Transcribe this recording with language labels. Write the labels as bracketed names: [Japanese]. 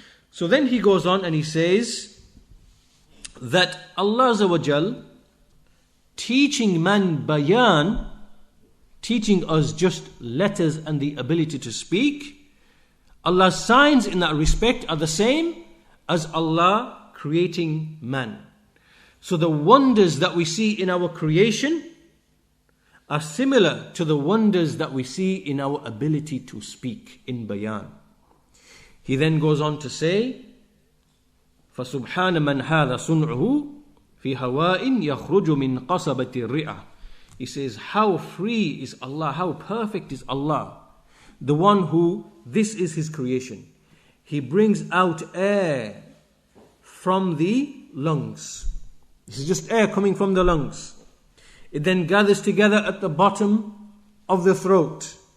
[English] So then he goes on and he says that Allah Azza wa Jal, teaching man bayan, teaching us just letters and the ability to speak, Allah's signs in that respect are the same as Allah creating man. So the wonders that we see in our creation are similar to the wonders that we see in our ability to speak in bayan. He then goes on to say, [Arabic] فَسُبْحَانَ مَنْ هَذَا صُنْعُهُ فِي هَوَاءٍ يَخْرُجُ مِنْ قَصَبَةِ الرِّئَةِ. [English] He says, how free is Allah, how perfect is Allah, the one who, this is His creation. He brings out air from the lungs. This is just air coming from the lungs. It then gathers together at the bottom of the throat.